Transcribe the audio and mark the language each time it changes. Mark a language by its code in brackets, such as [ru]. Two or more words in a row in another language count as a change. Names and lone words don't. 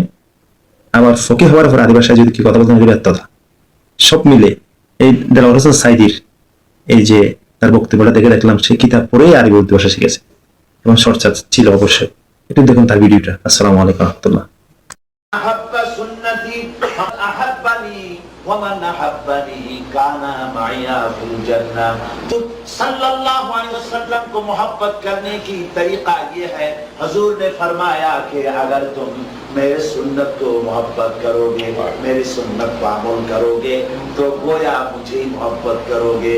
[bn] আবার ফকিহ হওয়ার পর আরবি ভাষায় যদি কি কথা বলতে ব্যর্থতা। সব মিলে এই দেওয়ার হোসেন সাঈদীর এই যে তার বক্তব্যটা দেখে দেখলাম সে কিতাব পড়েই আরবি উর্দু ভাষা শিখেছে এবং চর্চা ছিল অবশ্যই। একটু দেখুন তার ভিডিওটা। [ar] السلام عليكم رحمة الله. احب سنتی احبنی ومن احبنی کان معی فی الجنہ. [ur] تو [ar] صلی اللہ علیہ وسلم [ur] کو محبت کرنے کی طریقہ یہ ہے، حضور نے فرمایا کہ اگر تم میرے سنت کو محبت کرو گے، میری سنت پر عمل کرو گے تو گویا مجھے محبت کرو گے.